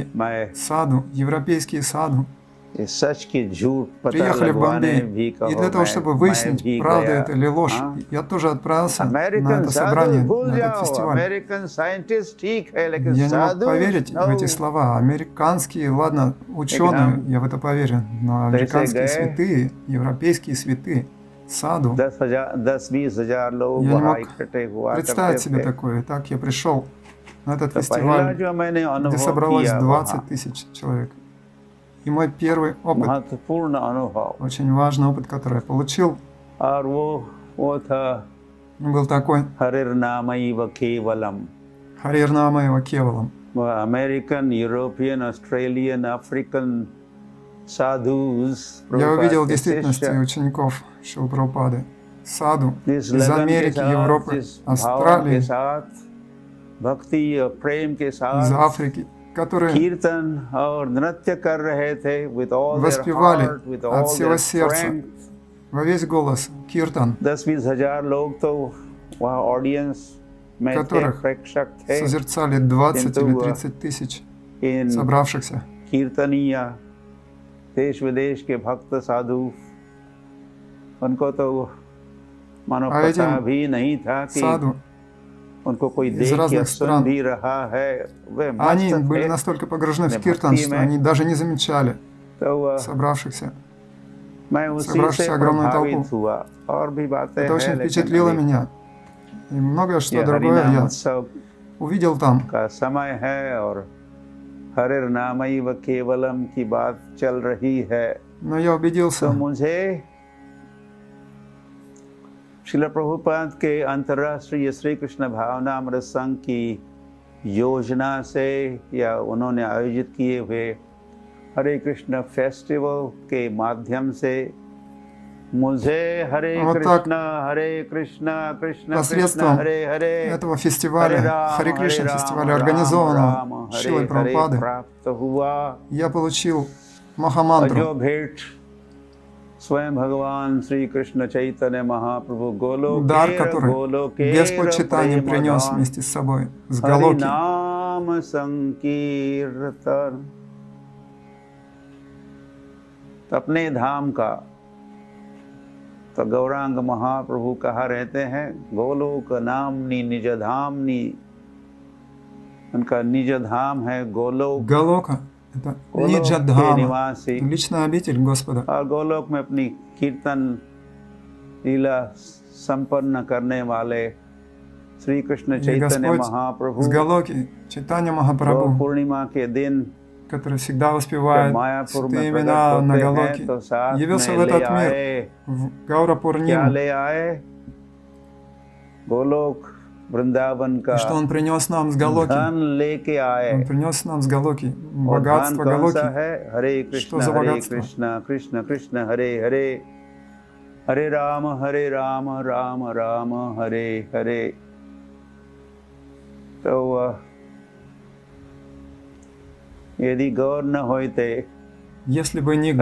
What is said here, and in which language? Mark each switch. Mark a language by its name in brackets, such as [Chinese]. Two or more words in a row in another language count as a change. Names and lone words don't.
[Hindi] मैं [Russian] саду, европейские саду [Hindi] इस सच की झूठ पता [Russian] приехали в [Hindi] लगवाने [Russian] Бомбей. [Hindi] भी [Russian] И [Hindi] कहो [Russian] для того, чтобы [Hindi] मैं [Russian] выяснить, [Hindi] भी [Russian] правда [Hindi] गया [Russian] это или ложь, [Hindi] हाँ? [Russian] я тоже отправился на [Hindi] अमेरिकन [Russian] это [Hindi] साधु [Russian] собрание, [Hindi] भूल [Russian] на этот [Hindi] जाओ [Russian] фестиваль. [Hindi] अमेरिकन साइंटिस्ट ठीक है लेकिन [Russian] Я не мог [Hindi] साधु [Russian] поверить в эти слова. Американские, ладно, ученые, я в это поверю, но американские [Hindi] гਏ। [Russian] святые, европейские святые. саду. [Hindi] 10-20 हजार लोग [Russian] Я не [Hindi] वहाँ [Russian] мог [Hindi] इकट्ठे हुआ [Russian] представить [Hindi] करते [Russian] себе [Hindi] थे। [Russian] такое. Так я пришел на этот [Hindi] तो पहला [Russian] фестиваль, [Hindi] जो मैंने [Russian] где [Hindi] अनुभव [Russian] собралось [Hindi] किया [Russian] 20 [Hindi] वहाँ, [Russian] тысяч человек. И мой первый опыт, [Hindi] महत्वपूर्ण अनुभव, [Russian] очень важный опыт, который я получил, [Hindi] और वो था [Russian] был такой: [Sanskrit] हरिर्नामैव केवलम। हरिर् नामैव केवलम्. [Hindi] वह [English] American, European, Australian, African sadhus, [Russian] Я увидел в действительности учеников Шрилы Прабхупады, саду из Америки, Европы, Австралии, [Hindi] भक्ति और प्रेम के [Russian] из [Hindi] साथ [Russian] Африки, которые [Hindi] कीर्तन और नृत्य कर रहे थे [English] with all their [Russian] воспевали [English] heart, with [Russian] от [English] all [Russian] всего [English] their [Russian] сердца, [English] strength. [Russian] во весь голос, киртан, [Hindi] 10-20 हजार लोग तो वहाँ ऑडियंस में थे, [Russian] которых [Hindi] प्रेक्षक थे। [Russian] созерцали 20 или 30 тысяч [Hindi] इन [Russian] собравшихся. [Hindi] कीर्तनीय देश विदेश के भक्त साधु, उनको तो मानो [Russian] А [Hindi] पता [Russian] этим [Hindi] भी नहीं था कि [Russian] саду [Hindi] उनको कोई [Russian] из [Hindi] देख या [Russian] разных [Hindi] सुन [Russian] стран, [Hindi] भी रहा है। वे [Russian] они [Hindi] मस्त [Russian] были [Hindi] थे। [Russian] настолько погружены в [Hindi] अपने [Russian] киртан, [Hindi] भक्ति [Russian] что [Hindi] में। [Russian] они даже не замечали [Hindi] तो [Russian] собравшихся. [Hindi] मैं उसी से [Russian] собравшуюся огромную толпу. [Hindi] प्रभावित हुआ। और भी बातें [Russian] Это очень [Hindi] हैं, लेकिन [Russian] впечатлило [Hindi] अभी [Russian] меня. И многое что [Hindi] ये [Russian] другое [Hindi] हरिनाम [Russian] я [Hindi] उत्सव [Russian] увидел там. [Hindi] का समय है और [Sanskrit] हरिर नामैव केवलम [Hindi] की बात चल रही है। [Russian] Но я убедился, [Hindi] तो मुझे श्रील प्रभुपाद के अंतर्राष्ट्रीय श्री कृष्ण भावनामृत संघ की योजना से या उन्होंने आयोजित किए हुए हरे कृष्ण फेस्टिवल के माध्यम से मुझे हरे [Russian] Вот так, [Hindi] कृष्ण कृष्ण कृष्ण [Russian] посредством [Hindi] हरे हरे [Russian] этого фестиваля, Харе Кришна фестиваля, организованного Шрилой Прабхупады, [Hindi] प्राप्त हुआ। [Russian] я получил [Hindi] और [Russian] Махамантру, [Hindi] जो भेंट स्वयं भगवान श्री कृष्ण चैतन्य महाप्रभु [Russian] дар, который Господь Чайтанья принес вместе с собой, с Галоки. [Hindi] नाम संकीर्तन, अपने धाम का तो गौरांग महाप्रभु कहा रहते हैं, [Sanskrit] गोलोक नामनी निज धामनी, [Hindi] उनका निज धाम है गोलोक। [Russian] Галока – это [Hindi] गोलोक के [Russian] Ниджадхама, [Hindi] निवासी, [Russian] личная обитель Господа. [Hindi] और गोलोक में अपनी कीर्तन लीला संपन्न करने वाले श्री कृष्ण [Russian] И [Hindi] चैतन्य [Russian] Господь [Hindi] महाप्रभु [Russian] с Галоки, Чайтанья [Hindi] गौर [Russian] Махапрабху, [Hindi] पूर्णिमा के दिन [Russian] который всегда [Hindi] जब [Russian] воспевает [Hindi] मायापुर [Russian] святые [Hindi] में प्रकट [Russian] имена на [Hindi] होते हैं [Russian] Галоке, [Hindi] तो साथ [Russian] явился [Hindi] में [Russian] в [Hindi] ले [Russian] этот мир, [Hindi] आए, [Russian] в Гаура [Hindi] क्या [Russian] Пурниму. [Hindi] ले आए? गोलोक वृंदावन का [Russian] И что Он принес нам с Галоки? [Hindi] धन लेके आए। [Russian] Он принес нам с Галоки [Hindi] और धन [Russian] богатство [Hindi] कौन सा [Russian] Галоки. [Hindi] है? हरे [Russian] Что за богатство? [Hindi] कृष्ण कृष्ण कृष्ण हरे हरे, हरे राम राम राम हरे हरे। तो यदि गौर न होते [Russian] Если бы не